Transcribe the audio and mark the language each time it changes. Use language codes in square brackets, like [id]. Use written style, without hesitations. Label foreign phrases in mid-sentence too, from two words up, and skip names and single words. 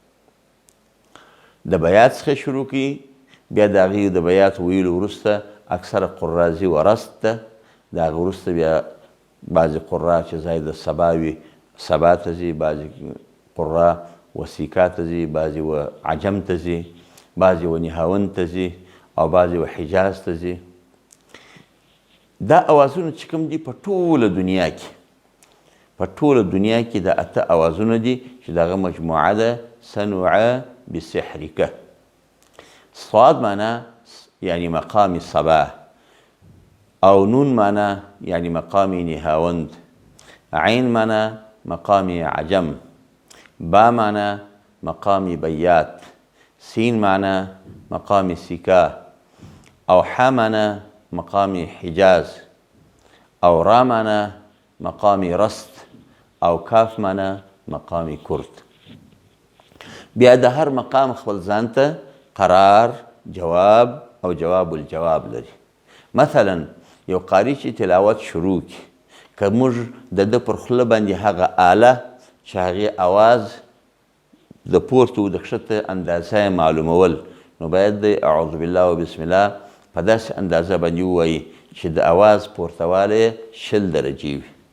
[ps] د بیات څخه شروع کیږي، بیا د هغې د بیات ویلو وروسته اکثره قرآ ځي ورست ته، د هغه وروسته بیا بعضې قرآ چې ځای د سبا وي سبا ته ځي، بعضې قرآ وسیکا ته ځي، بعضې و عجم ته ځي، بعضې و نهاون ته ځي او بعضې و حجاز ته ځي. دا اوازونه چې کوم دي په ټوله دنیا کې دا اته اوازونه دي چې دغه مجموعه ده سنوع بسحرک. صاد معنا یعنی مقام صبا، او نون معنا یعنی مقام نهاوند، عین معنا مقام عجم، با معنا مقام بیات، سین معنا مقام سیکا، او ح معنا مقام حجاز، او را معنا مقام رست، او کاف معنا مقام کرد. بیا د هر مقام خپل ځان ته قرار، جواب او جواب الجواب لري. مثلا یو قاری چې تلاوت شروع کړي، که موږ د ده پر خوله باندې هغه آله چې هغې اواز د پورته و د کښته اندازه یې معلومول، نو باید د [ar] اعوذ بالله و بسم الله [ps] په داسې اندازه باندې ووایي چې د اواز پورتوالی 60 درجې وي.